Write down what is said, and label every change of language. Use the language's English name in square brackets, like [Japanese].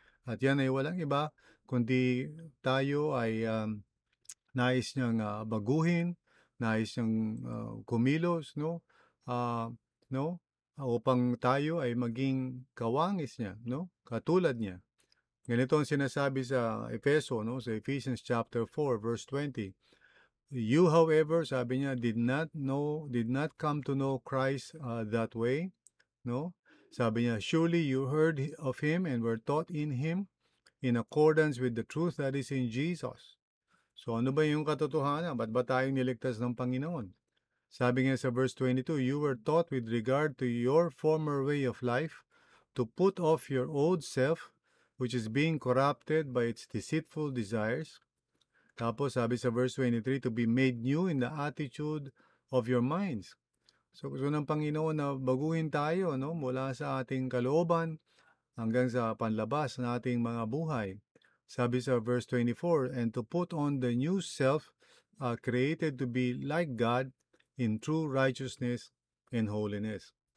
[Filipino] At yan ay walang iba kundi tayo ay nais niyang baguhin, nais niyang kumilos, no? Ah, no? Upang tayo ay maging kawangis niya, no? Katulad niya. Ganito ang sinasabi sa Efeso, no? Sa Ephesians chapter 4 verse 20. [English] You, however, [Filipino] sabi niya, [English] did not come to know Christ that way, no? [Filipino] Sabi niya, [English] surely you heard of Him and were taught in Him in accordance with the truth that is in Jesus. [Filipino] So ano ba yung katotohanan? Ba't ba tayo niligtas ng Panginoon? Sabi nga sa verse 22, [English] you were taught with regard to your former way of life to put off your old self, which is being corrupted by its deceitful desires. [Filipino] Tapos sabi sa verse 23, [English] to be made new in the attitude of your minds. [Filipino] So gusto ng Panginoon na baguhin tayo, no? Mula sa ating kalooban hanggang sa panlabas ng ating mga buhay. Sabi sa verse 24, [English] and to put on the new self created to be like God in true righteousness and holiness.